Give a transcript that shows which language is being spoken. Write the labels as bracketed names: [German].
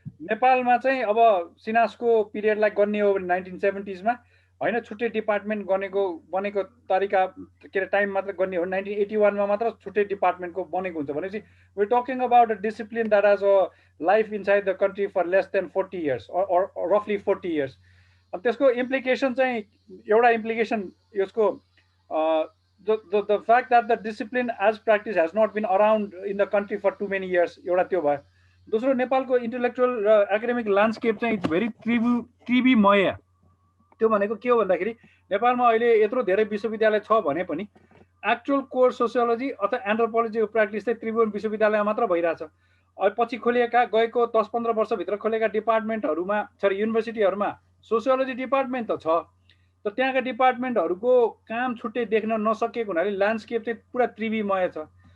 [Nepali] नेपालमा चाहिँ अब सिनासको पिरियडलाई गन्ने हो भने 1970s मा होइन, छुट्टै डिपार्टमेन्ट बनेको तरिका के अरे टाइम मात्र गर्ने हो। 1981 मा मात्र छुट्टै डिपार्टमेन्टको बनेको हुन्छ भनेपछि [English] We talking about a discipline that as a life inside the country for less than 40 years or रफली 40 years. [Nepali] त्यसको इम्प्लिकेसन चाहिँ एउटा इम्प्लिकेसन यसको [English] the fact that the discipline as practice has not been around in the country for too many years, [Nepali] एउटा त्यो भयो। दोस्रो, नेपालको इन्टेलेक्चुअल र एकाडेमिक ल्यान्डस्केप चाहिँ [English] it's very [Nepali] त्रिविमय। त्यो भनेको के हो भन्दाखेरि नेपालमा अहिले यत्रो धेरै विश्वविद्यालय छ भने पनि एक्चुअल कोर सोसियोलोजी अथवा एन्थ्रोपोलोजीको प्र्याक्टिस चाहिँ त्रिभुवन विश्वविद्यालयमा मात्र भइरहेछ। पछि खोलिएका गएको 10-15 वर्षभित्र खोलेका डिपार्टमेन्टहरूमा युनिभर्सिटीहरूमा सोसियोलोजी डिपार्टमेन्ट त छ, तर त्यहाँका डिपार्टमेन्टहरूको काम छुट्टै देख्न नसकेको हुनाले ल्यान्डस्केप चाहिँ पुरा त्रिविमय छ।